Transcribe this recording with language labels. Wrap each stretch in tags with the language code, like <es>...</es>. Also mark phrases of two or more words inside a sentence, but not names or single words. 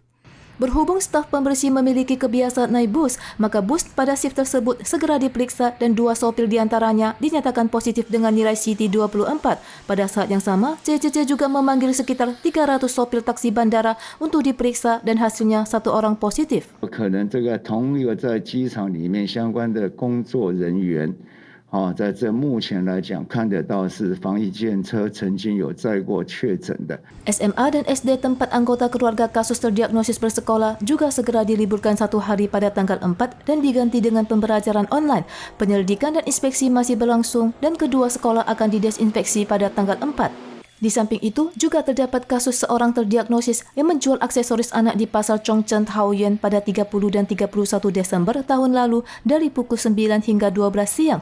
<id>Berhubung staf pembersih memiliki kebiasaan naik bus, maka bus pada shift tersebut segera diperiksa dan 2 sopir diantaranya dinyatakan positif dengan nilai CT 24. Pada saat yang sama, CCC juga memanggil sekitar 300 sopir taksi bandara untuk diperiksa dan hasilnya 1 orang positif.</id> <zh>可能这个同一个在机场里面相关的工作人员 在这目前来讲看得到是防疫检测曾经有载过确诊的</zh> <id>SMA dan SD tempat anggota keluarga kasus terdiagnosis bersekolah juga segera diliburkan 1 hari pada tanggal 4 dan diganti dengan pembelajaran online. Penyelidikan dan inspeksi masih berlangsung dan kedua sekolah akan didesinfeksi pada tanggal 4. Di samping itu, juga terdapat kasus seorang terdiagnosis yang menjual aksesoris anak di pasar Chongcheng Taoyuan pada 30 dan 31 Desember tahun lalu dari pukul 9 hingga 12 siang.</id>